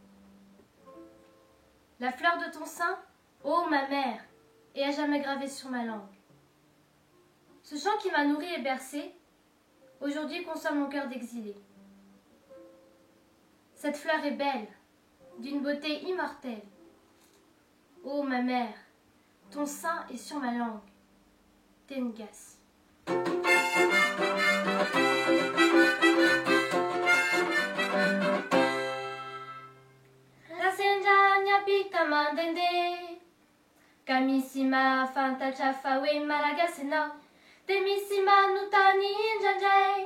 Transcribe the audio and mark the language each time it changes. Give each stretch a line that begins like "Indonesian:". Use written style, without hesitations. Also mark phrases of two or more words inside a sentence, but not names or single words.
French: La fleur de ton sein, ô ma mère, est à jamais gravée sur ma langue. Ce chant qui m'a nourri et bercé, aujourd'hui console mon cœur d'exilé. Cette fleur est belle, d'une beauté immortelle. Ô ma mère, ton sein est sur ma langue. Tengas.
Malagasy: Rasenjanya pika mandende, kamisima fantatra fa hoe malagasy anao, de misy manontany indraindray.